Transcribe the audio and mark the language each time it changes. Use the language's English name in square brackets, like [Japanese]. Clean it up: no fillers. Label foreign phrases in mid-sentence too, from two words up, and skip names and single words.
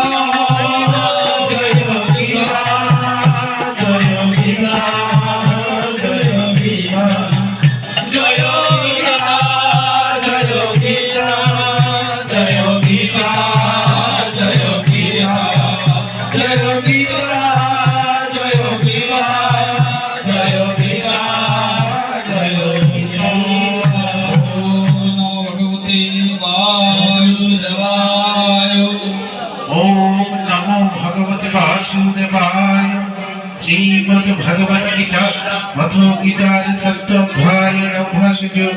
[Bangla] জয় গীতা জয় গীতা জয় গীতা জয় গীতা জয় গীতা জয় গীতা জয় গীতা জয় গীতা জয় গীতা জয় গীতা জয় গীতা। [Sanskrit] ओम नमो भगवते वासुदेवाय। श्रीमद् भगवद गीता अथ गीतार षष्ठ अध्याय अभ्यासयोग।